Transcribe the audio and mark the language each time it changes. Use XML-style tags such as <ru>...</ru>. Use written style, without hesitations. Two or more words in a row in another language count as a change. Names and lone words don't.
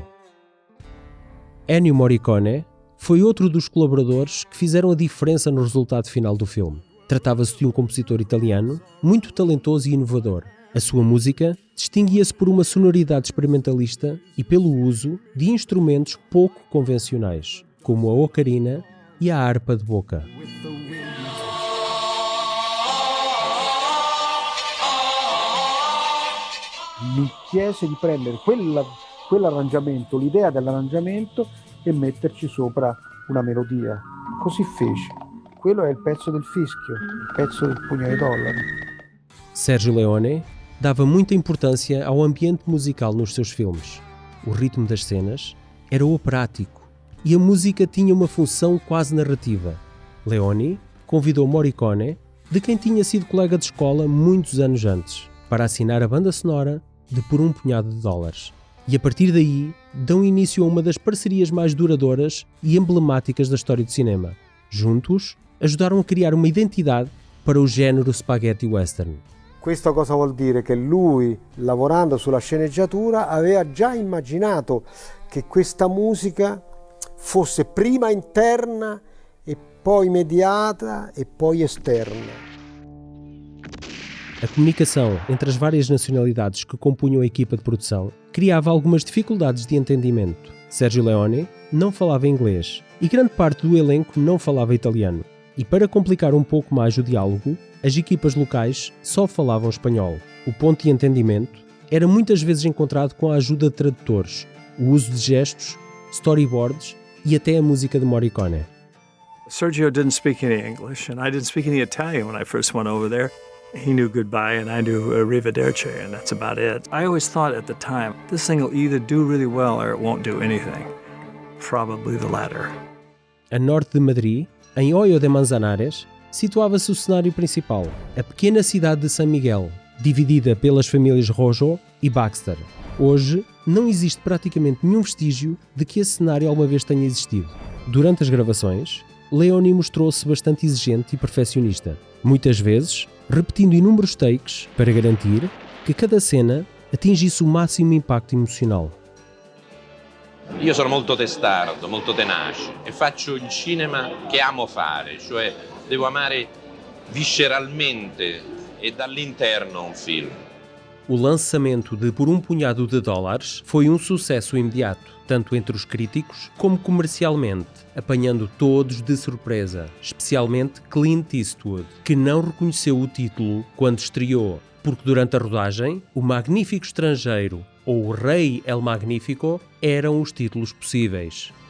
<pt>Ennio Morricone foi outro dos colaboradores que fizeram a diferença no resultado final do filme. Tratava-se de um compositor italiano muito talentoso e inovador. A sua música distinguia-se por uma sonoridade experimentalista e pelo uso de instrumentos pouco convencionais, como a ocarina e a harpa de boca.</pt> <it>Mi chiese di prendere quell'arrangiamento, l'idea dell'arrangiamento e metterci sopra una melodia. Così fece. Quello è il pezzo del fischio, il pezzo del pugno di dollari.</it> <pt>Sergio Leone dava muita importância ao ambiente musical nos seus filmes. O ritmo das cenas era operático e a música tinha uma função quase narrativa. Leone convidou Morricone, de quem tinha sido colega de escola muitos anos antes, para assinar a banda sonora de Por um Punhado de Dólares. E a partir daí, dão início a uma das parcerias mais duradouras e emblemáticas da história do cinema. Juntos, ajudaram a criar uma identidade para o género</pt> <en>spaghetti western.</en> <it>Questo cosa vuol dire? Che lui, lavorando sulla sceneggiatura, aveva già immaginato che questa musica fosse prima interna e poi immediata e poi esterna.</it> <pt>A comunicação entre as várias nacionalidades que compunham a equipa de produção criava algumas dificuldades de entendimento. Sergio Leone não falava inglês e grande parte do elenco não falava italiano. E para complicar um pouco mais o diálogo, as equipas locais só falavam espanhol. O ponto de entendimento era muitas vezes encontrado com a ajuda de tradutores, o uso de gestos, storyboards e até a música de Morricone.</pt> <en>Sergio didn't speak any English, and I didn't speak any Italian when I first went over there. He knew goodbye, and I knew arrivederci, and that's about it. I always thought at the time, this thing will either do really well or it won't do anything. Probably the latter.</en> <pt>A norte de Madrid, em Hoyo de Manzanares, situava-se o cenário principal, a pequena cidade de San Miguel, dividida pelas famílias Rojo e Baxter. Hoje, não existe praticamente nenhum vestígio de que esse cenário alguma vez tenha existido. Durante as gravações, Leone mostrou-se bastante exigente e perfeccionista, muitas vezes repetindo inúmeros takes para garantir que cada cena atingisse o máximo impacto emocional.</pt> <it>Io sono molto testardo, molto tenace e faccio il cinema che amo fare, cioè devo amare visceralmente e dall'interno un film.</it> <pt>O lançamento de Por um Punhado de Dólares foi um sucesso imediato, tanto entre os críticos como comercialmente, apanhando todos de surpresa, especialmente Clint Eastwood, que não reconheceu o título quando estreou, porque durante a rodagem, O Magnífico Estrangeiro ou O Rei El Magnífico eram os títulos possíveis.</pt>